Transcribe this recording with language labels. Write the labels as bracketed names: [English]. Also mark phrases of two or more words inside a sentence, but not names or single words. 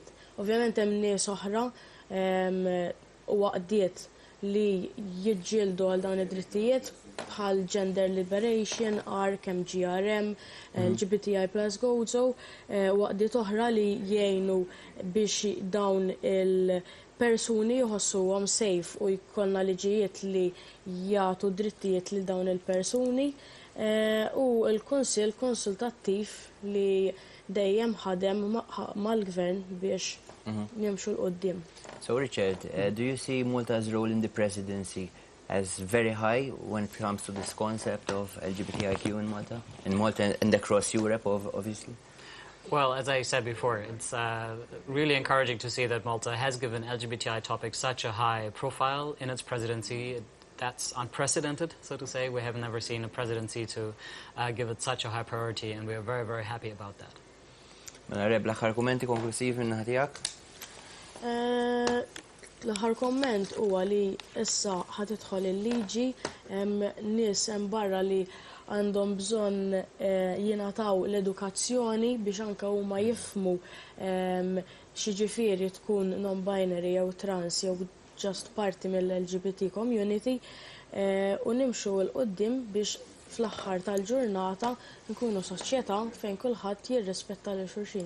[Maltese] Ovvjament hemm nies oħra u waqdiet li jiġġieldu għal dawn id-drittijiet bħal Gender Liberation, ARC, MGRM, LGBTI Plus Gozo, waqdiet oħra li jgħinu biex dawn il-persuni jħossuhom safe u jkollna liġijiet li jagħtu drittijiet lil dawn il-persuni. U l-Kunsill konsultattiv li dejjem ħadem mal-Gvern biex nimxu l-qoddim. [English] So Richard, do you see Malta's role in the presidency as very high when it comes to this concept of LGBTIQ in Malta? In Malta and across Europe, obviously? Well, as I said before, it's really encouraging to see that Malta has given LGBTI topics such a high profile in its presidency. That's unprecedented, so to say. We have never seen a presidency to give it such a high priority, and we are very, very happy about that. [Maltese] Reb, l-aħħar kummenti konklusiv minn ħatijak? L-aħħar komment huwa li issa ħatidħol il-liġi nies hemm barra li għandhom bżonn jingħataw l-edukazzjoni biex anke huma jifhmu x'jiġifieri tkun non-binary jew trans jew just parti mill- [English] LGBT community [Maltese] u nimxu l-qoddim biex fl-aħħar tal-ġurnata nkunu soċjetà fejn kulħadd jirrispetta lil xulxin.